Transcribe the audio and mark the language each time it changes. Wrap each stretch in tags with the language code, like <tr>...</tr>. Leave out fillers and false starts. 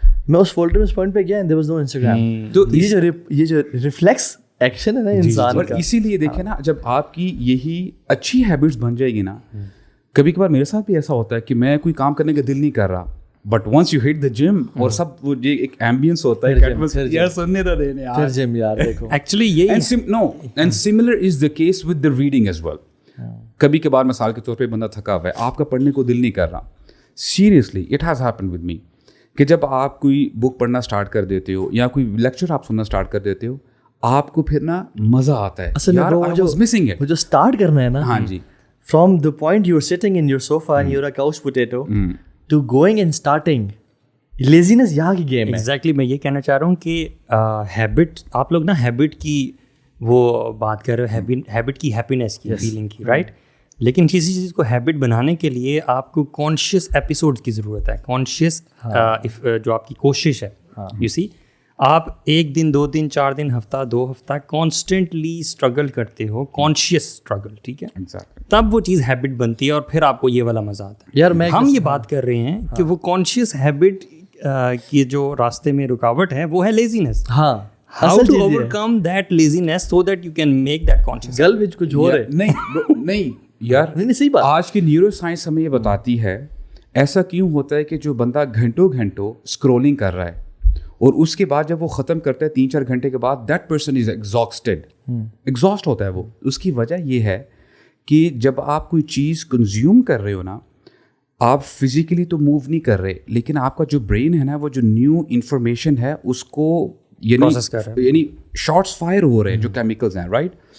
<ur>میں اس فولڈر میں اس پوائنٹ پہ گیا</ur> <en>And there was no Instagram.</en> <ur>تو یہ جو ریفلیکس ایکشن ہے نا انسان کا, اسی لیے دیکھیں نا, جب آپ کی یہی اچھی ہیبٹس بن جائے گی نا, کبھی کبھار میرے ساتھ بھی ایسا ہوتا ہے کہ میں کوئی کام کرنے کا دل نہیں کر رہا,</ur> <en>but once you hit the gym</en> <ur>اور سب وہ ایک ایمبینس ہوتا ہے یار سننے تو دینے پھر جم یار دیکھو. ایکچولی یہ</ur> <en>And similar is the case with the reading as well.</en> <ur>کبھی کبھار مثال کے طور پہ بندہ تھکا ہوا ہے, آپ کا پڑھنے کو دل نہیں کر رہا,</ur> <en>seriously it has happen with me,</en> <ur>کہ جب آپ کوئی بک پڑھنا اسٹارٹ کر دیتے ہو یا کوئی لیکچر آپ سننا اسٹارٹ کر دیتے ہو, آپ کو پھر نا مزہ آتا ہے. اصل میں جو اسٹارٹ کرنا ہے نا, ہاں جی,</ur> <en>from the point you are sitting in your sofa and you are a couch potato to going and starting,</en> <ur>لیزینس یہاں کی گیم ہے. ایگزیکٹلی میں یہ کہنا چاہ رہا ہوں کہ ہیبٹ, آپ لوگ نا ہیبٹ کی وہ بات کر رہے ہو, ہیبٹ کی ہیپینیس کی فیلنگ کی, رائٹ, لیکن کسی چیز کو ہیبٹ بنانے کے لیے آپ کو کانشیس ایپیسوڈ کی ضرورت ہے, کانشیس جو آپ کی کوشش ہے.</ur> <en>you see,</en> <ur>آپ ایک دن, 2 دن, 4 دن, ہفتہ, 2 ہفتہ کانسٹنٹلی اسٹرگل کرتے ہو, کانشیس اسٹرگل, ٹھیک ہے, تب وہ چیز ہیبٹ بنتی ہے اور پھر آپ کو یہ والا مزہ آتا ہے. یار ہم یہ بات کر رہے ہیں کہ وہ کانشیس ہیبٹ کی جو راستے میں رکاوٹ ہے وہ ہے لیزینس. ہاں,</ur> <en>how to overcome that laziness so that you can make that conscious.</en> <ur>گل وچ کچھ ہو رہا ہے. نہیں یار, نہیں صحیح بات. آج کی نیورو سائنس ہمیں یہ بتاتی ہے ایسا کیوں ہوتا ہے کہ جو بندہ گھنٹوں اسکرولنگ کر رہا ہے اور اس کے بعد جب وہ ختم کرتا ہے 3-4 گھنٹے کے بعد,</ur> <en>that person is exhaust</en> <ur>ہوتا ہے وہ. اس کی وجہ یہ ہے کہ جب آپ کوئی چیز کنزیوم کر رہے ہو نا, آپ فزیکلی تو موو نہیں کر رہے, لیکن آپ کا جو برین ہے نا, وہ جو نیو انفارمیشن ہے اس کو یعنی شارٹس فائر ہو رہے ہیں جو کیمیکلز ہیں, رائٹ.</ur>